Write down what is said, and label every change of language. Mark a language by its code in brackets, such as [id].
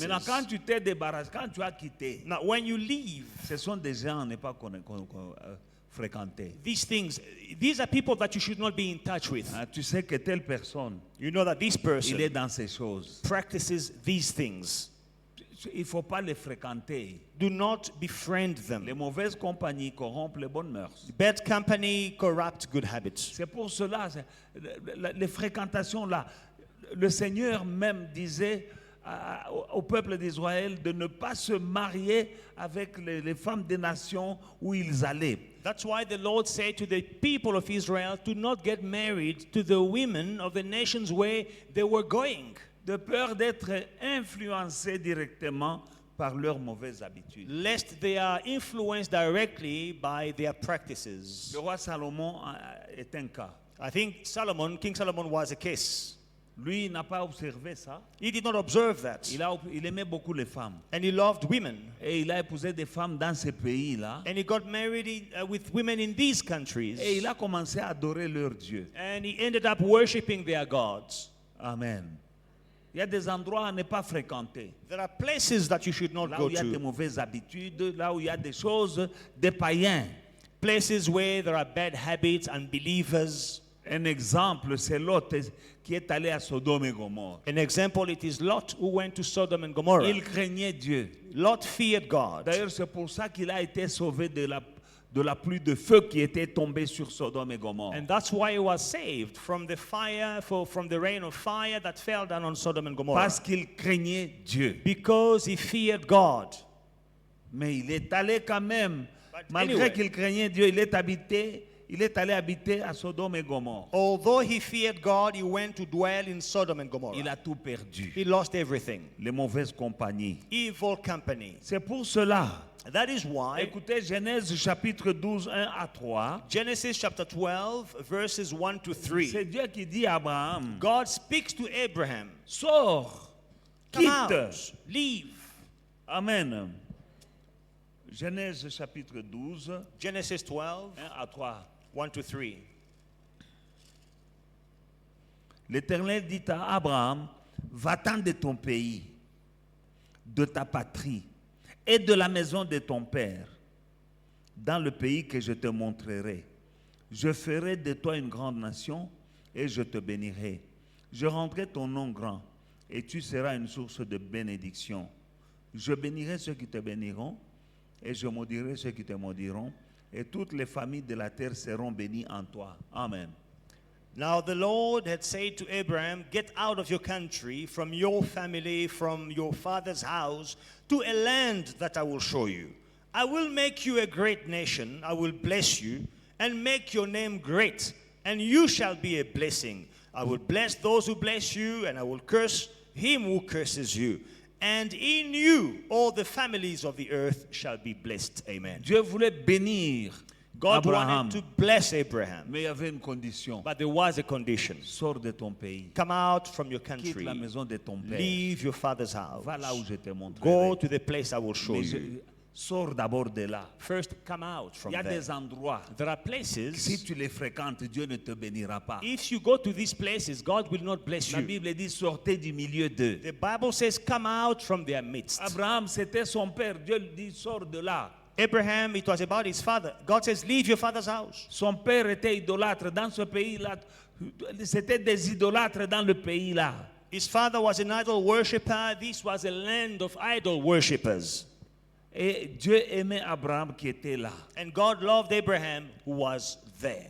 [fr] Maintenant, quand tu t'es débarrassé, quand tu as quitté, [en] Now, when you leave, [fr] ce sont des gens à ne pas fréquenter. [en] these are people that you should not be in touch with. [fr] Ah, tu sais que telle personne, [en] You know that this person [fr] il est dans ces choses. [en] practices these things. [fr] Il ne faut pas les fréquenter. [en] Do not befriend [fr] Les [en] them. [fr] mauvaises compagnies corrompent les bonnes mœurs. [en] Bad company corrupt good habits. [fr] C'est pour cela, les fréquentations là, le Seigneur même disait au peuple d'Israël de ne pas se marier avec les femmes des nations où ils allaient. [en] That's why the Lord said to the people of Israel to not get married to the women of the nations where they were going, [fr] De peur d'être influencés directement par leurs mauvaises habitudes. [en] lest they are influenced directly by their practices. [fr] Le roi Salomon est un cas. [en] I think King Solomon was a case. [fr] Lui, il n'a pas observé ça. [en] He did not observe that. [fr] Il aimait beaucoup les femmes. [en] And he loved women. [fr] Et il a épousé des femmes dans ces pays-là. [en] And he got married with women in these countries. [fr] Et il a commencé à adorer leur Dieu. [en] And he ended up worshiping their gods. [fr] Amen. Il y a des endroits à ne pas fréquenter. [en] There are places that you should not [fr] Là [en] go [fr] où il y a des [en] to. [fr] mauvaises habitudes, là où il y a des choses des païens. [en] Places where there are bad habits, unbelievers. [fr] Un exemple, c'est Lot qui est allé à Sodome et Gomorrhe. [en] An example, it is Lot who went to Sodom and Gomorrah. [fr] Il craignait Dieu. [en] Lot feared God. [fr] D'ailleurs, c'est pour ça qu'il a été sauvé de la pluie de feu qui était tombée sur Sodome et Gomorrhe. [en] And that's why he was saved from the fire, from the rain of fire that fell down on Sodom and Gomorrah. [fr] Parce qu'il craignait Dieu. [en] Because he feared God. [fr] Mais il est allé quand même, [en] But [fr] malgré [en] anyway. [fr] qu'il craignait Dieu, il est allé habiter à Sodome et Gomorrhe. [en] Although he feared God, he went to dwell in Sodom and [fr] Il [en] Gomorrah. [fr] a tout perdu. [en] He lost everything. [fr] Les mauvaises compagnies. [en] Evil company. [fr] C'est pour cela. [en] That is why [fr] Écoutez Genèse chapitre 12, 1 à 3. [en] Genesis chapter 12, verses 1 to 3. [fr] C'est Dieu qui dit à Abraham, [en] God speaks to Abraham. [fr] sors, [en] Come [fr] quitte. [en] out, leave. [fr] Amen. Genèse chapitre 12, [en] Genesis 12, [fr] 1 à 3. [en] 1 to 3. [fr] L'Éternel dit à Abraham, va-t'en de ton pays, de ta patrie et de la maison de ton père, dans le pays que je te montrerai. Je ferai de toi une grande nation et je te bénirai. Je rendrai ton nom grand et tu seras une source de bénédiction. Je bénirai ceux qui te béniront et je maudirai ceux qui te maudiront. Et toutes les familles de la terre seront bénies en toi. Amen. [en] Now the Lord had said to Abraham, get out of your country, from your family, from your father's house, to a land that I will show you. I will make you a great nation. I will bless you and make your name great, and you shall be a blessing. I will bless those who bless you, and I will curse him who curses you. And in you all the families of the earth shall be blessed. Amen. [fr] Dieu voulait bénir [en] God [fr] Abraham, [en] wanted to bless Abraham, [fr] mais il y avait une condition. [en] but there was a condition. [fr] Sors de ton pays, [en] Come out from your [fr] quitte [en] country. [fr] la maison de ton père, [en] Leave your father's house. [fr] va là où je te montrerai. [en] Go to the place I will show [fr] Mais [en] you. [fr] sors d'abord de là. [en] First, come out [fr] Il [en] from [fr] y a [en] there. [fr] des endroits, [en] There are [fr] si [en] places, [fr] tu les fréquentes, Dieu ne te bénira pas. [en] if you go to these places, God will not bless [fr] La [en] you. [fr] Bible dit sortez du milieu d'eux. [en] The Bible says, come out from their midst. [fr] Abraham, c'était son père. Dieu lui dit sors de là. [en] Abraham, it was about his father. God says, leave your father's house. [fr] Son père était idolâtre dans ce pays-là. C'était des idolâtres dans le pays-là. [en] His father was an idol worshipper. This was a land of idol worshippers. [fr] Et Dieu aimait Abraham qui était là. [en] And God loved Abraham who was there.